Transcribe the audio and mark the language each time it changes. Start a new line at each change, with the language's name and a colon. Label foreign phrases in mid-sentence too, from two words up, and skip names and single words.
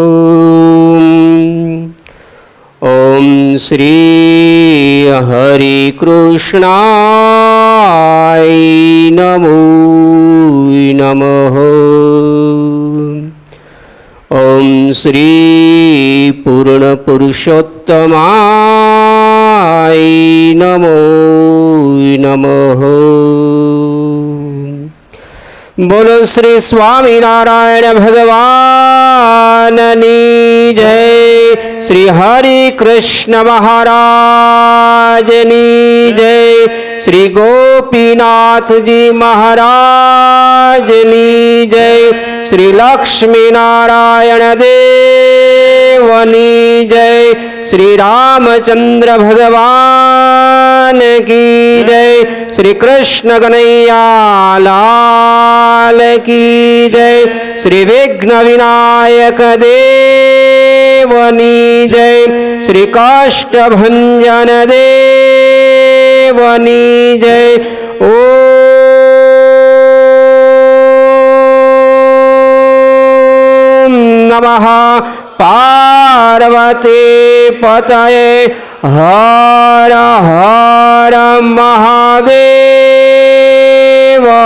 Sanskrit: ॐ श्री हरिकृष्णाय नमो नमः। ॐ श्री पूर्णपुरुषोत्तमाय नमो नमः।
Gujarati: બોલો શ્રી સ્વામિનારાયણ ભગવાનની જય। શ્રી હરિ કૃષ્ણ મહારાજની જય। શ્રી ગોપીનાથ જી મહારાજની જય। શ્રી લક્ષ્મી નારાયણ દેવની જય।
Hindi: श्री रामचंद्र भगवान की जय। श्री कृष्ण कन्हैया लाल की जय।
Gujarati: શ્રી વિઘ્ન વિનાયક દેવની જય। શ્રી કાષ્ઠભંજન દેવની જય।
Sanskrit: ओम नमः पार्वती पतये हर हर महादेव।